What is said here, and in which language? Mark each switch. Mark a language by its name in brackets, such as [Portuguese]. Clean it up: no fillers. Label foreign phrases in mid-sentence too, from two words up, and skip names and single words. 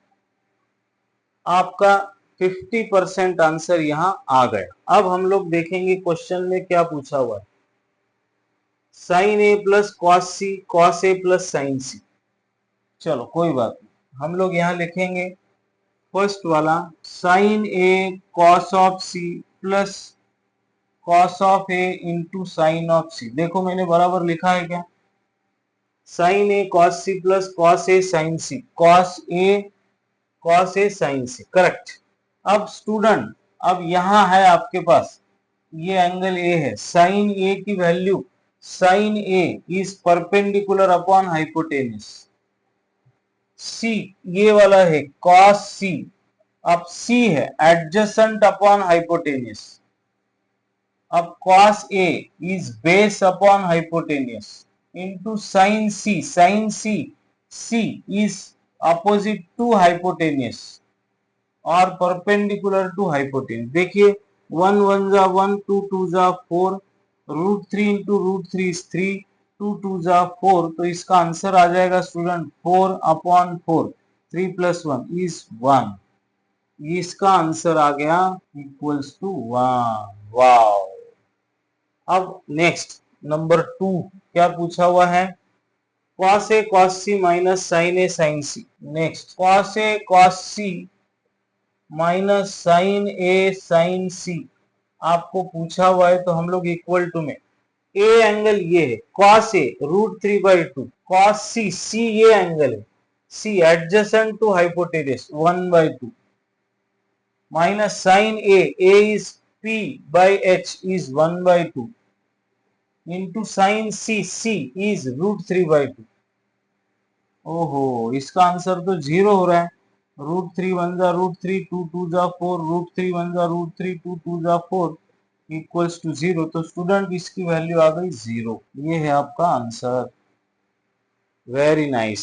[Hindi] आपका 50% आंसर यहाँ आ गया। अब हम लोग देखेंगे क्वेश्चन में क्या पूछा हुआ है। [English] sine A plus cos C, cos A plus sine C. [Hindi] चलो कोई बात नहीं, हम लोग यहाँ लिखेंगे फर्स्ट वाला [English] sine A cos of C plus cos of A into sine of C. [Hindi] देखो मैंने बराबर लिखा है क्या? [English] sine A cos C plus cos A sine C, cos A sine C, correct. [Hindi] अब स्टूडेंट, अब यहां है आपके पास ये एंगल A है, साइन A की वैल्यू, [English] sine A is perpendicular upon hypotenuse. [Hindi] C ये वाला है [English] cos C, [Hindi] अब C है [English] adjacent upon hypotenuse. अब cos A is base upon hypotenuse into sin C, sin C is opposite to hypotenuse और perpendicular to hypotenuse। [Hindi] देखिए 1 1 जा 1, 2 2 जा 4, √3 [English] into √3 is 3, [Hindi] 2 2 जा 4, तो इसका आंसर आ जाएगा स्टूडेंट 4/4, [English] 3 + 1 is 1। [Hindi] इसका आंसर आ गया [English] equals to 1. [Hindi] वाओ। अब [English] next number 2 [Hindi] क्या पूछा हुआ है? [English] cos A cos C माइनस sin A sin C। next cos A cos C minus sin A sin C [Hindi] आपको पूछा हुआ है, तो हम लोग [English] equal to [Hindi] में A एंगल ये है cos A √3/2, cos C ये एंगल है C [English] adjacent to hypotenuse 1/2 minus sin A is P/H is 1/2 into sin C is √3/2. [Hindi] ओहो, इसका आंसर तो 0 हो रहा है। √3 1 जा √3, 2 2 जा 4, √3 1 जा √3, 2 2 जा 4 [English] equals to 0. [Hindi] तो स्टूडेंट इसकी वैल्यू आ गई 0। ये है आपका आंसर। [English] very nice.